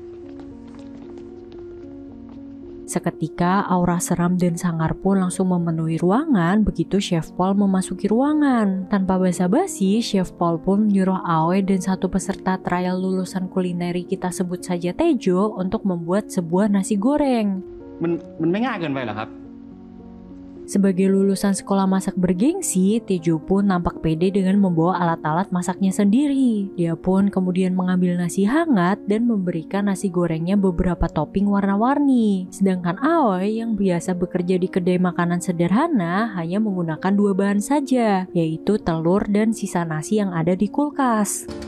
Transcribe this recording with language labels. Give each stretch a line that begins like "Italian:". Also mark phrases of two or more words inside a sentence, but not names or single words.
Indonesian: Seketika, aura seram dan sangar pun langsung memenuhi ruangan begitu Chef Paul memasuki ruangan. Tanpa basa-basi, Chef Paul pun menyuruh Aoi dan satu peserta trial lulusan kulineri kita sebut saja Tejo untuk membuat sebuah nasi goreng.
Thai: มันไม่ง่ายเกินไปเหรอครับ
Indonesian: Sebagai lulusan sekolah masak bergengsi, Tejo pun nampak pede dengan membawa alat-alat masaknya sendiri. Dia pun kemudian mengambil nasi hangat dan memberikan nasi gorengnya beberapa topping warna-warni. Sedangkan Aoi yang biasa bekerja di kedai makanan sederhana hanya menggunakan dua bahan saja, yaitu telur dan sisa nasi yang ada di kulkas.